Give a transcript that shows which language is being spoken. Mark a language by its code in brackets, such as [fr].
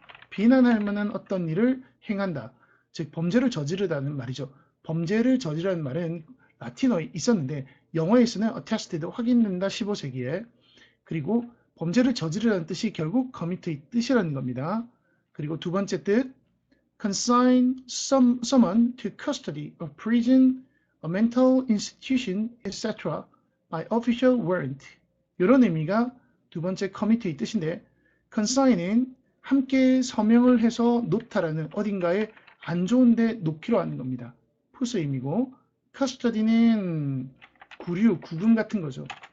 [ko] 비난할 만한 어떤 일을 행한다. 즉 범죄를 저지르다는 말이죠. 범죄를 저지르는 말은 라틴어에 있었는데 영어에서는 attested, 확인된다 15세기에. 그리고 범죄를 저지르다는 뜻이 결국 commit의 뜻이라는 겁니다. 그리고 두 번째 뜻, [en] consign someone to custody of prison, a mental institution, etc. by official warrant. [ko] 이런 의미가 두 번째 commit의 뜻인데, consign은 함께 서명을 해서 놓다라는, 어딘가에 안 좋은데 놓기로 하는 겁니다. 푸스 의미고, custody는 구류, 구금 같은 거죠.